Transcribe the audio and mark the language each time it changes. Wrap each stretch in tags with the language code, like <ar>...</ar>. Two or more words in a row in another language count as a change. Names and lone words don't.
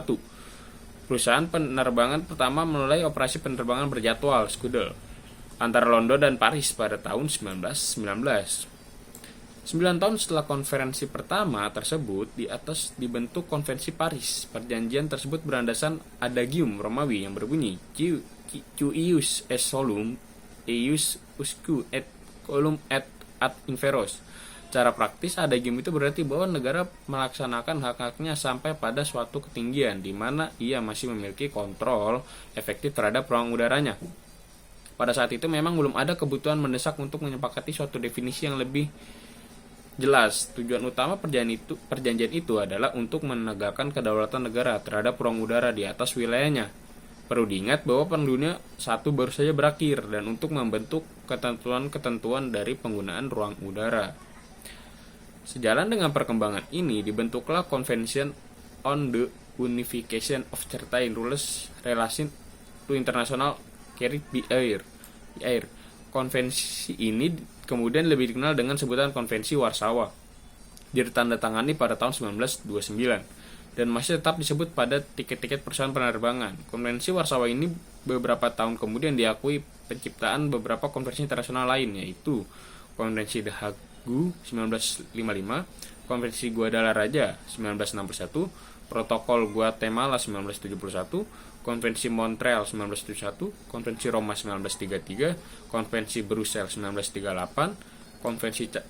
<id>Perusahaan penerbangan pertama mulai operasi penerbangan berjadwal Scuddle antara London dan Paris pada tahun 1919. 9 tahun setelah konferensi pertama tersebut, di atas dibentuk Konvensi Paris. Perjanjian tersebut berlandasan adagium Romawi yang berbunyi</id> <la>Cuius est solum, eius usque et colum et ad inferos.</la> <id>Cara praktis, adagium itu berarti bahwa negara melaksanakan hak-haknya sampai pada suatu ketinggian di mana ia masih memiliki kontrol efektif terhadap ruang udaranya. Pada saat itu memang belum ada kebutuhan mendesak untuk menyepakati suatu definisi yang lebih jelas. Tujuan utama perjanjian itu adalah untuk menegakkan kedaulatan negara terhadap ruang udara di atas wilayahnya. Perlu diingat bahwa Perang Dunia I baru saja berakhir dan untuk membentuk ketentuan-ketentuan dari penggunaan ruang udara. Sejalan dengan perkembangan ini, dibentuklah Convention on the Unification of Certain Rules Relating to International Carried by Air. Konvensi ini kemudian lebih dikenal dengan sebutan Konvensi Warsawa. Ditandatangani pada tahun 1929 dan masih tetap disebut pada tiket-tiket perusahaan penerbangan. Konvensi Warsawa ini beberapa tahun kemudian diakui penciptaan beberapa konvensi internasional lain, yaitu Konvensi The Hague 1955, Konvensi Guadalajara 1961, Protokol Guatemala 1971, Konvensi Montreal 1971, Konvensi Roma 1933, Konvensi Brussels 1938, Konvensi</id>